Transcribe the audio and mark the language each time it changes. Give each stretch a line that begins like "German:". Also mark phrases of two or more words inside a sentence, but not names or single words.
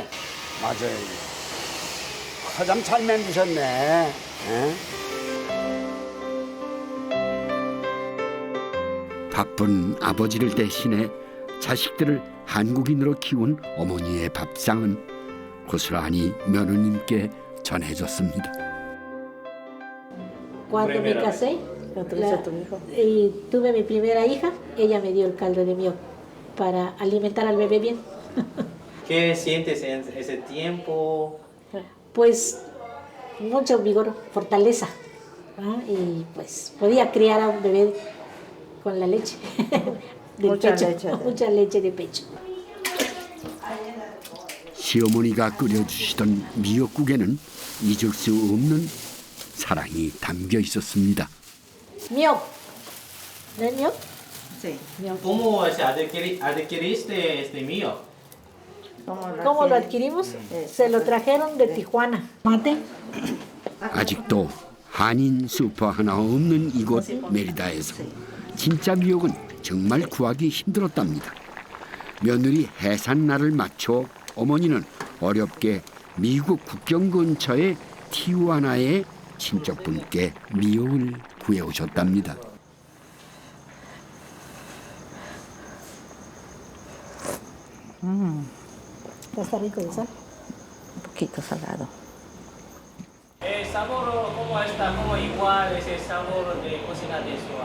Korean: 맞아요. 가장 잘 만드셨네. 바쁜 아버지를 대신해 자식들을 한국인으로 키운 어머니의 밥상은 고스란히 며느님께 전해졌습니다.
Spanish: Cuando me casé y tuve mi primera hija, ella me dio el caldo de miel para alimentar al bebé bien. ¿Qué sientes en ese tiempo? Pues mucho vigor, fortaleza, ¿no? Y pues podía criar a un bebé con la leche del pecho, mucha leche de pecho.
Korean: 시어머니가 끓여주시던 미역국에는 잊을 수 없는 사랑이 담겨 있었습니다.
Spanish: Miel, ¿no es miel? Sí. ¿Cómo adquiriste este mío? ¿Cómo lo adquirimos? Se lo trajeron de Tijuana. Mate.
Korean: 아직도 한인 슈퍼 하나 없는 이곳 메리다에서 진짜 미역은 정말 구하기 힘들었답니다. 며느리 해산날을 맞춰 어머니는 어렵게 미국 국경 근처의 티후아나의 친척분께 미역을 구해오셨답니다.
Spanish: ¿Está rico de sal? Un poquito salado. El sabor, ¿cómo está? ¿Cómo igual es el sabor de cocina de su